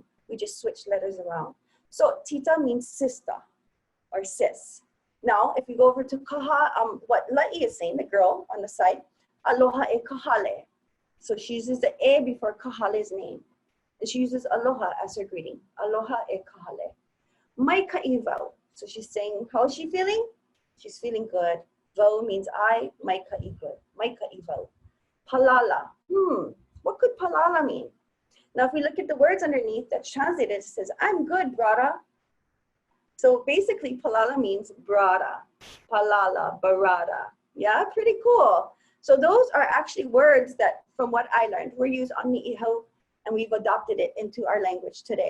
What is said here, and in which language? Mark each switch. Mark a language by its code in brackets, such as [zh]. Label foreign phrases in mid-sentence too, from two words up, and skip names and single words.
[en] We just switch letters around. So tita means sister or sis. Now, if we go over to what La'i is saying, the girl on the side, [haw] aloha e kahale. [en] So she uses the e before kahale's name. And she uses aloha as her greeting. [haw] Aloha e kahale. Mai ka'i wau. [en] So she's saying, how is she feeling? She's feeling good. Wau means I, [haw] mai ka'i [en] good. [haw] Mai ka'i wau. Palala. [en] What could palala mean? Now, if we look at the words underneath that's translated, it says, I'm good, brada. So basically, palala means brada. Palala, barada. Yeah, pretty cool. So those are actually words that, from what I learned, were used on Ni'ihau, and we've adopted it into our language today.